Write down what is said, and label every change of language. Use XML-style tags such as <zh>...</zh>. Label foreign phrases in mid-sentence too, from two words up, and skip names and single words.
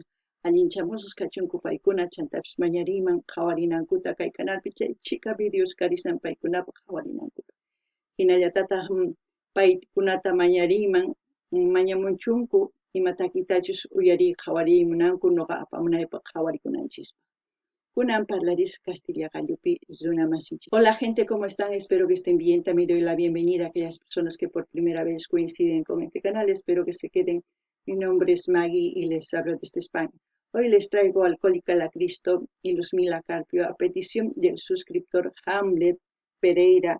<qu>Allinchamusas kachunku paykuna chantapis mañariyman qhawarinankuta kay canalpi chay chika videos karisan paykunapaq qhawarinankuta. Hinallatataq paykunata mañariyman mañamunchunku ima takitachus uyariy qhawariymunanku noqa apamunaypaq qhawarikunanchis. Kunan parlaris Castilla Gallupi Zunamasinchi.</qu> <es>Hola gente, ¿cómo están? Espero que estén bien. También doy la bienvenida a aquellas personas que por primera vez coinciden con este canal. Espero que se queden. Mi nombre es Maggie y les hablo desde España. Hoy les traigo Alcohólica la Cristo y Luzmila Carpio a petición del suscriptor Hamlet Pereira.</es>